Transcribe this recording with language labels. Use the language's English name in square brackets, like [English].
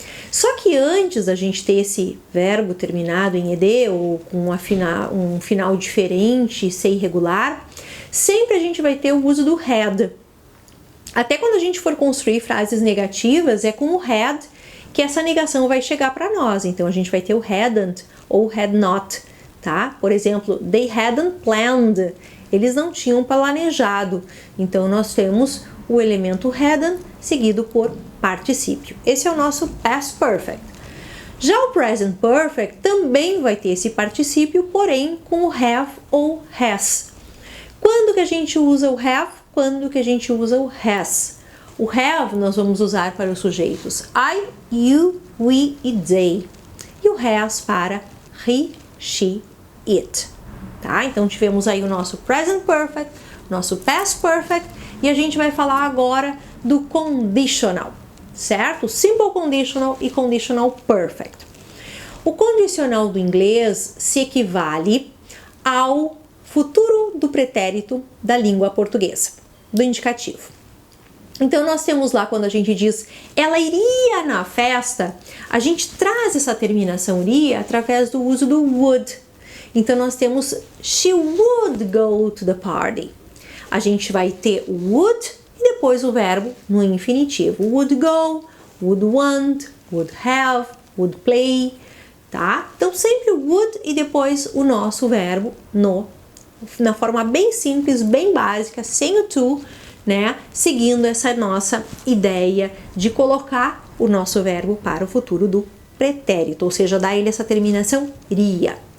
[Portuguese] Só que antes da gente ter esse verbo terminado em ed, ou com um final diferente, ser irregular, sempre a gente vai ter o uso do had. Até quando a gente for construir frases negativas, é com o had que essa negação vai chegar para nós. Então, a gente vai ter o hadn't ou had not, tá? Por exemplo, [English] they hadn't planned. [Portuguese] Eles não tinham planejado. Então, nós temos o elemento hadn't seguido por particípio. Esse é o nosso past perfect. Já o present perfect também vai ter esse particípio, porém com o have ou has. Quando que a gente usa o have? Quando que a gente usa o has? O have nós vamos usar para os sujeitos I, you, we e they. E o has para he, she, it. Tá? Então tivemos aí o nosso present perfect, nosso past perfect, e a gente vai falar agora do conditional, certo? Simple conditional e conditional perfect. O condicional do inglês se equivale ao futuro do pretérito da língua portuguesa, do indicativo. Então, nós temos lá, quando a gente diz ela iria na festa, a gente traz essa terminação iria através do uso do would. Então, nós temos [English] she would go to the party. [Portuguese] A gente vai ter o would e depois o verbo no infinitivo. [English] Would go, would want, would have, would play, tá? [Portuguese] Então, sempre o would e depois o nosso verbo na forma bem simples, bem básica, sem o to, né? Seguindo essa nossa ideia de colocar o nosso verbo para o futuro do pretérito, ou seja, dar ele essa terminação iria.